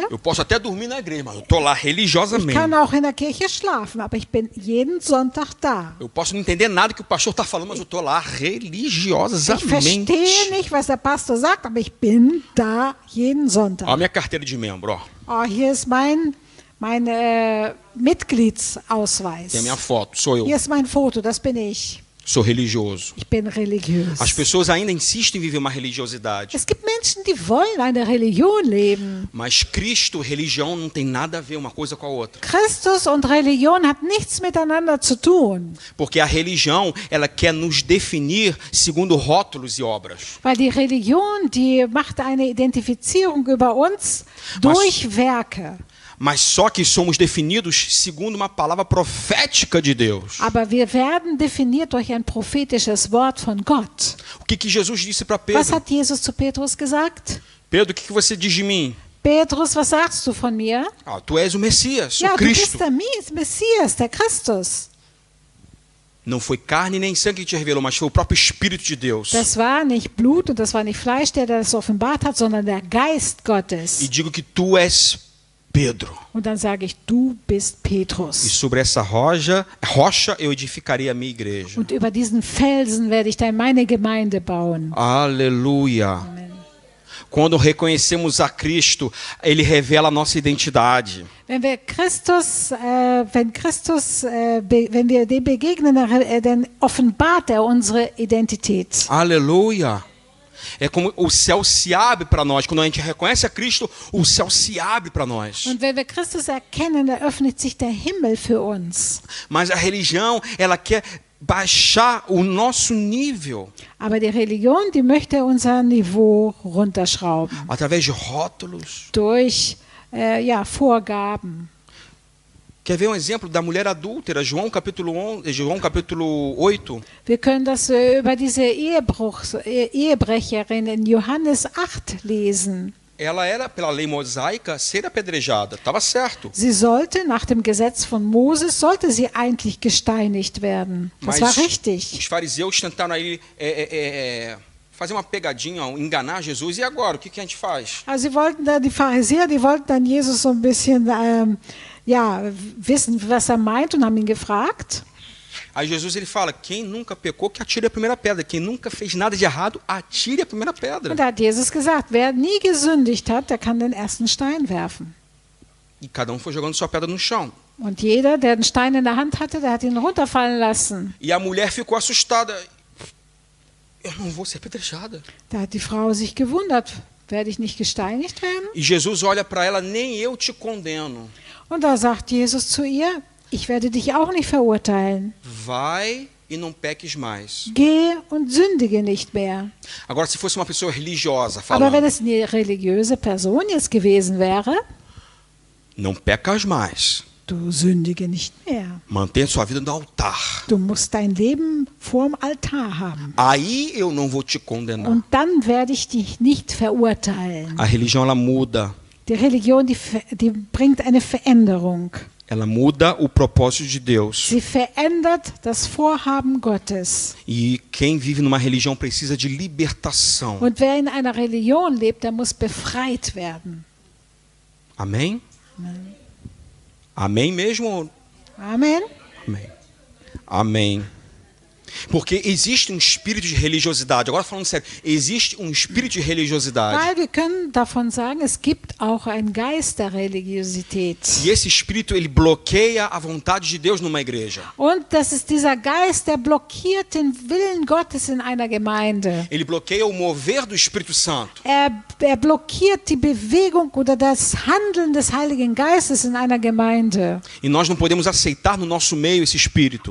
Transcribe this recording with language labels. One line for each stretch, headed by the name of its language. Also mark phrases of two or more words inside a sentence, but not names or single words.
Portuguese: Eu posso até dormir na igreja, mas eu tô lá
German: Ich
Portuguese: religiosamente.
German: kann auch in der Kirche schlafen, aber ich bin jeden Sonntag da.
Portuguese: Eu posso não entender nada que o pastor está falando, mas eu tô lá
German: Ich
Portuguese: religiosamente.
German: verstehe nicht, was der Pastor sagt, aber ich bin da jeden
Portuguese: Olha a
German: Sonntag.
Portuguese: minha carteira de membro, ó.
German: Oh, hier ist mein Mitgliedsausweis.
Portuguese: Tem a minha foto, sou eu.
German: Hier ist mein Foto, das bin ich.
Portuguese: Sou religioso.
German: Ich bin religiös.
Portuguese: As pessoas ainda insistem em viver uma religiosidade.
German: Es gibt Menschen, die wollen eine Religion leben.
Portuguese: Mas Cristo, religião, não tem nada a ver uma coisa com a outra.
German: Christus und Religion hat nichts miteinander zu tun,
Portuguese: Porque a religião, ela quer nos definir segundo rótulos e obras.
German: weil die Religion, die macht eine Identifizierung über uns durch Werke.
Portuguese: Mas só que somos definidos segundo uma palavra profética de Deus.
German: Aber wir werden definiert durch ein prophetisches Wort von Gott.
Portuguese: O que Jesus disse para
German: Was
Portuguese: Pedro?
German: hat Jesus zu Petrus gesagt?
Portuguese: Pedro, o que você diz de mim?
German: Petrus, was sagst du von mir?
Portuguese: Ah, tu és o Messias,
German: Ja,
Portuguese: o
German: du bist
Portuguese: Cristo.
German: der Messias, der Christus.
Portuguese: Não foi carne nem sangue que te revelou, mas foi o próprio Espírito de Deus.
German: Das war nicht Blut und das war nicht Fleisch, der das offenbart hat, sondern der Geist
Portuguese: E
German: Gottes.
Portuguese: digo que tu és Pedro.
German: Und dann sage ich, du bist
Portuguese: E
German: Petrus.
Portuguese: sobre essa rocha eu edificarei a minha igreja.
German: Und über diesen Felsen werde ich dann meine Gemeinde bauen.
Portuguese: Aleluia.
German: Amen.
Portuguese: Quando reconhecemos a Cristo, Ele revela a nossa identidade.
German: Wenn wir wenn wir dem begegnen, dann offenbart er unsere Identität.
Portuguese: Aleluia. É como o céu se abre para nós. Quando a gente reconhece a Cristo, o céu se abre para nós.
German: Und wenn wir Christus erkennen, eröffnet sich der Himmel für uns.
Portuguese: Mas a religião, ela quer baixar o nosso nível
German: Aber die Religion, die möchte unser Niveau runterschrauben
Portuguese: através de rótulos.
German: durch Vorgaben.
Portuguese: Quer ver um exemplo da mulher adúltera? João capítulo 8.
German: Wir können das über diese Ehebrecherin in Johannes 8 lesen.
Portuguese: Ela era, pela lei mosaica, ser apedrejada. Estava certo.
German: Sie sollte, nach dem Gesetz von Moses, sollte sie eigentlich gesteinigt werden. Das war
Portuguese: Os
German: richtig.
Portuguese: fariseus tentaram aí fazer uma pegadinha, enganar Jesus. E agora, o que a gente faz?
German: Also sie wollten dann, die Pharisäer, die wollten dann Jesus so ein bisschen ja, wissen, was meint und haben ihn gefragt.
Portuguese: Aí Jesus ele fala, quem nunca pecou, que atire a primeira pedra. Quem nunca fez nada de errado, atire a primeira pedra.
German: Und da hat Jesus gesagt, wer nie gesündigt hat, der kann den ersten Stein werfen.
Portuguese: E cada foi jogando sua pedra no chão.
German: Und jeder, der den Stein in der Hand hatte, der hat ihn runterfallen lassen.
Portuguese: E a mulher ficou assustada. Eu não vou ser apedrejada.
German: Da hat die Frau sich gewundert, werde ich nicht gesteinigt werden?
Portuguese: E Jesus olha para ela, nem eu te condeno.
German: Und da sagt Jesus zu ihr, ich werde dich auch nicht verurteilen.
Portuguese: Vai e não peques mais.
German: Geh und sündige nicht mehr.
Portuguese: Agora, se fosse uma pessoa religiosa
German: Aber wenn
Portuguese: falando,
German: es eine religiöse Person jetzt gewesen wäre,
Portuguese: não pecas mais.
German: du sündige nicht mehr.
Portuguese: Mantenha sua vida no altar.
German: Du musst dein Leben vorm Altar haben.
Portuguese: Aí eu não vou te condenar.
German: Und dann werde ich dich nicht verurteilen.
Portuguese: A religião ela muda.
German: Die Religion, die bringt eine Veränderung.
Portuguese: Ela muda o propósito de Deus.
German: Sie verändert das Vorhaben Gottes.
Portuguese: E quem vive numa religião precisa de libertação.
German: Und wer in einer Religion lebt, der muss befreit werden.
Portuguese: Amém? Amém mesmo?
German: Amen.
Portuguese: Amém. Amém. Porque existe um espírito de religiosidade. Agora falando sério, existe um espírito de religiosidade.
German: Weil wir können davon sagen, es gibt auch einen Geist der Religiosität.
Portuguese: E esse espírito ele bloqueia a vontade de Deus numa igreja.
German: Und das ist dieser Geist, der blockiert den Willen Gottes in einer Gemeinde.
Portuguese: Ele bloqueia o mover do Espírito Santo.
German: Er blockiert die Bewegung oder das Handeln des Heiligen Geistes in einer Gemeinde.
Portuguese: E nós não podemos aceitar no nosso meio esse espírito.